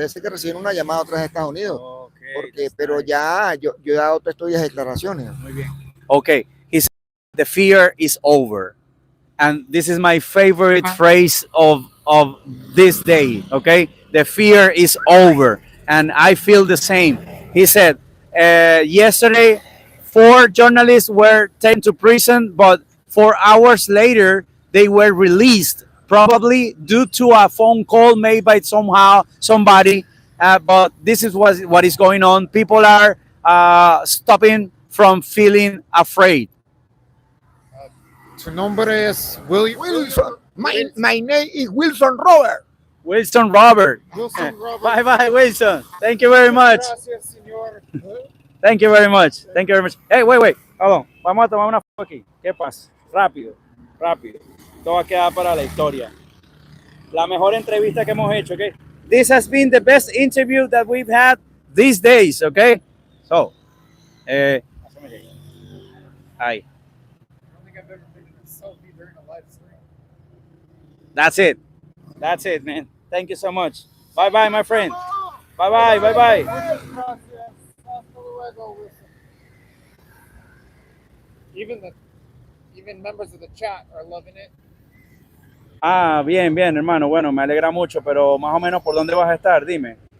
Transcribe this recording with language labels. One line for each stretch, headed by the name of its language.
Spanish: Debe ser que reciben una llamada otra vez de Estados Unidos. Okay, pero ya yo he dado todas estas declaraciones. Muy bien.
English: Okay, he said the fear is over, and this is my favorite phrase of this day. Okay, the fear is over, and I feel the same. He said yesterday 4 journalists were taken to prison, but 4 hours later they were released, probably due to a phone call made by somebody. But this is what is going on. People are stopping from feeling afraid.
Spanish: Tu nombre es
English: Wilson. My name is Wilson Robert. Wilson Robert. Wilson Robert. Bye, Wilson. Thank you very much.
Spanish: Gracias, señor.
English: Thank you very much. Hey, wait.
Spanish: Perdón. Vamos a tomar una foto aquí. ¿Qué pasa? Rápido. Todo va a quedar para la historia. La mejor entrevista que hemos hecho, ¿ok?
English: This has been the best interview that we've had these days, okay? So, I
Spanish: ahí.
English: don't think I've ever been in a selfie during a live stream. That's it, man. Thank you so much. Bye, my friend. Bye.
Spanish: Gracias. Hasta luego, Wilson.
English: Even members of the chat are loving it.
Spanish: Ah, bien, hermano. Bueno, me alegra mucho, pero más o menos por dónde vas a estar, dime.